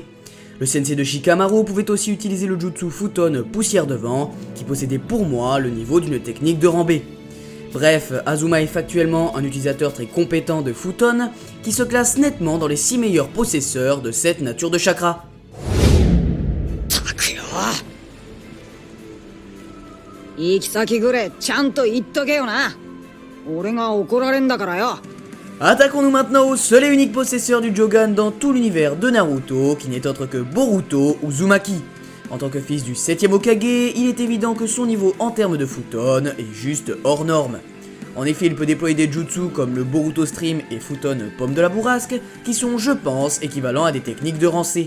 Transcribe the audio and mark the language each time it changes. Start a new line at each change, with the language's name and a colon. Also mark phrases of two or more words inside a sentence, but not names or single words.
French: Le sensei de Shikamaru pouvait aussi utiliser le jutsu Futon poussière de vent, qui possédait pour moi le niveau d'une technique de rang B. Bref, Azuma est factuellement un utilisateur très compétent de Futon, qui se classe nettement dans les 6 meilleurs possesseurs de cette nature de chakra.
Japanese: 行き先ぐれちゃんと言っとけよな。俺が怒られんだからよ。
French: Attaquons-nous maintenant au seul et unique possesseur du Jogan dans tout l'univers de Naruto, qui n'est autre que Boruto Uzumaki. En tant que fils du 7ème Hokage, il est évident que son niveau en termes de Futon est juste hors norme. En effet, il peut déployer des jutsu comme le Boruto Stream et Futon Pomme de la Bourrasque, qui sont, je pense, équivalents à des techniques de rang C.